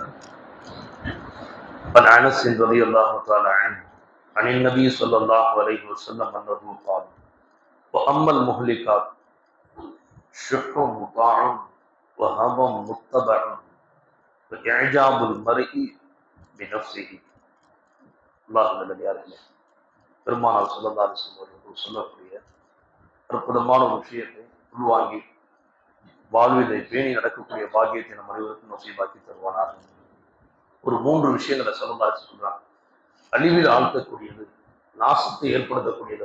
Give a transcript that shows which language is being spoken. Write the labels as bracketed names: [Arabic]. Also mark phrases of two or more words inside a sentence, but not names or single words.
[Arabic] عن انس رضي الله تعالى عنه عن النبي صلى الله عليه وسلم انه قال: واما المهلكات شح مطاع وهوى متبع واعجاب المرء بنفسه. [Tamil] الله நல்லடியார்களே, பெருமானார் [Arabic] صلى الله عليه وسلم [Tamil] அவர்கள் சொல்லக்கூடிய அற்புதமான ஒரு விஷயத்தை உள்வாங்கி வாழ்விலை பேணி நடக்கக்கூடிய பாக்கியத்தை நம் அனைவருக்கும் நசீபாக்கி தருவானாக. ஒரு 3 விஷயங்களை சொல்றாங்க. அழிவில் ஆழ்த்தக்கூடியது, நாசத்தை ஏற்படுத்தக்கூடியது.